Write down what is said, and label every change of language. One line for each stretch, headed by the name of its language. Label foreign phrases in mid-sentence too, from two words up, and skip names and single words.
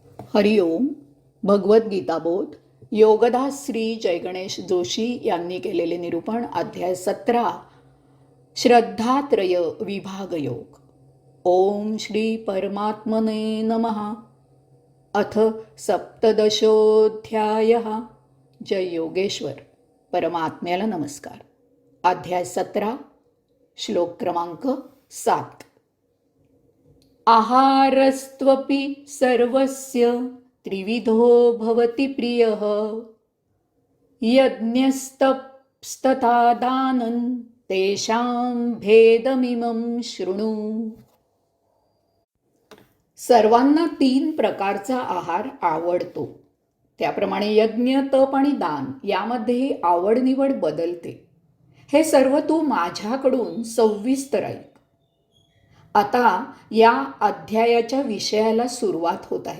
Marathi: हरिओम. भगवद्गीता बोध योगदास श्री जयगणेश जोशी यांनी केलेले निरूपण. अध्याय 17. श्रद्धात्रय विभाग योग.
Sanskrit: ओम श्री परमात्मने नमः. अथ सप्तदशोऽध्यायः.
Marathi: जय योगेश्वर. परमात्म्याला नमस्कार. अध्याय 17. श्लोक क्रमांक 7.
Sanskrit: आहारस्त्वपि सर्वस्य त्रिविधो भवति प्रियः यज्ञस्तपस्तथा दानं तेषां भेदमिमं शृणु.
Marathi: सर्वांना 3 प्रकारचा आहार आवडतो. त्याप्रमाणे यज्ञ, तप आणि दान यामध्येही आवडनिवड बदलते. हे सर्व तू माझ्याकडून सविस्तर ऐक. आता या अध्यायाच्या विषयाला सुरुवात होत आहे.